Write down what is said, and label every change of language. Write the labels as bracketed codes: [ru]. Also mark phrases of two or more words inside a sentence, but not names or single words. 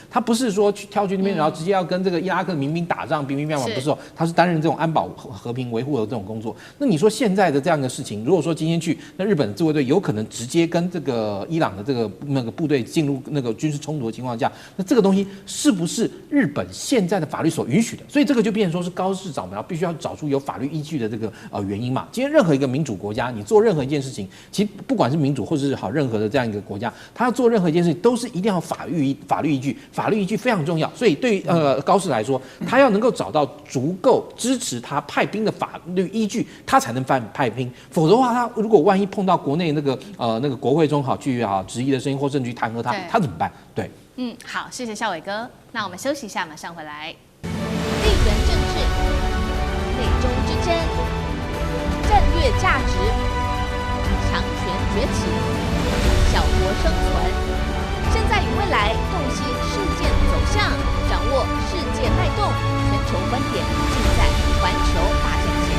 [zh] 他不是說跳去那邊，然後直接要跟這個伊拉克民兵打仗，兵兵乓乓，不是。他是擔任這種安保和平維護的這種工作。那你說現在的這樣一個事情，如果說今天去，那日本的自衛隊有可能直接跟這個伊朗的這個那個部隊進入那個軍事衝突的情況下，那這個東西是不是日本現在的法律所允許的？所以這個就變成說是高市早苗必須要找出有法律依據的這個原因嘛。今天任何一個民主國家，你做任何一件事情，其實不管是民主或者是任何的這樣一個國家， 他要做任何一件事情都是一定要法律依据，法律依据非常重要。所以对于高市来說，他要能夠找到足夠支持他派兵的法律依據，他才能派兵。否則的話，他如果萬一碰到国內那個國會中去質疑的聲音，或甚至去彈劾他怎麼辦？对，好，謝謝孝瑋哥。那我們休息一下，馬上回來。地緣政治、內中之爭、戰略價值、強權崛起、小國生存，現在與未來洞悉事件走向，掌握世界脈動，全球觀點盡在環球大戰線。